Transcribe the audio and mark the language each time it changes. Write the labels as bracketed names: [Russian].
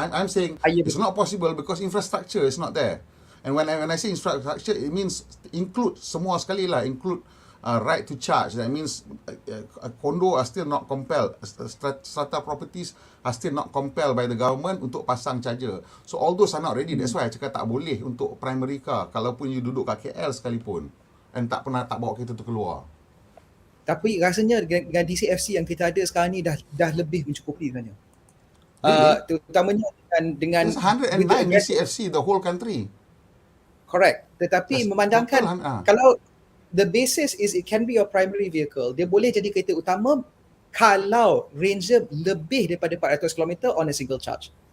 [English] I'm saying it's not possible because infrastructure is not there. And when I say infrastructure, it means include [Malay] semua sekali lah, [English] include right to charge. That means condo are still not compelled. Strata properties are still not compelled by the government [Malay] untuk pasang charger. [English] So all those are not ready. That's why I [Malay] cakap tak boleh untuk [English] primary car. [Malay] Kalaupun you duduk kat KL sekalipun and tak bawa kereta tu keluar. Tapi rasanya dengan DCFC yang kita ada sekarang ni dah lebih mencukupi sebenarnya. Terutamanya dengan [English] there's 109 DCFC the whole country. Correct. [Malay] Tetapi memandangkan kalau [English] the basis is it can be your primary vehicle, [Malay] dia boleh jadi kereta utama kalau range lebih daripada [English] 400 km on a single charge.